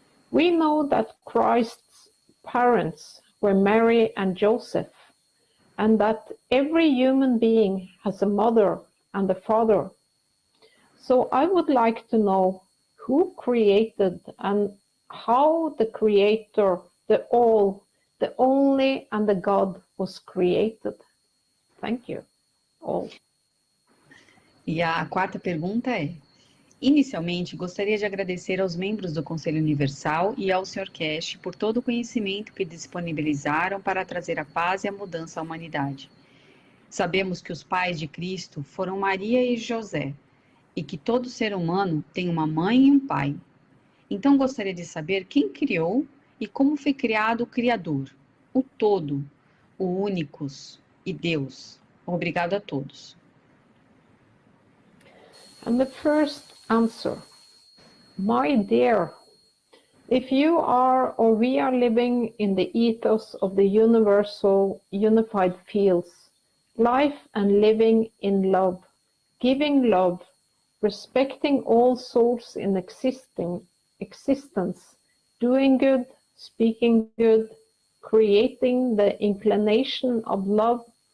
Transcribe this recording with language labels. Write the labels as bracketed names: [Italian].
[English] We know that Christ's parents were Mary and Joseph, and that every human being has a mother and a father. So I would like to know who created and how the creator, the all, the only, and the God was created. Thank you all. [Portuguese] E a quarta pergunta é: inicialmente, gostaria de agradecer aos membros do Conselho Universal e ao Sr. Keshe por todo o conhecimento que disponibilizaram para trazer a paz e a mudança à humanidade. Sabemos que os pais de Cristo foram Maria e José, e que todo ser humano tem uma mãe e um pai. Então gostaria de saber quem criou e como foi criado o Criador, o Todo, o Únicos e Deus. Obrigado a todos. [English] And the first answer, my dear, if you are or we are living in the ethos of the universal unified fields, life and living in love, giving love, respecting all souls in existence, doing good, speaking good, creating the inclination of love,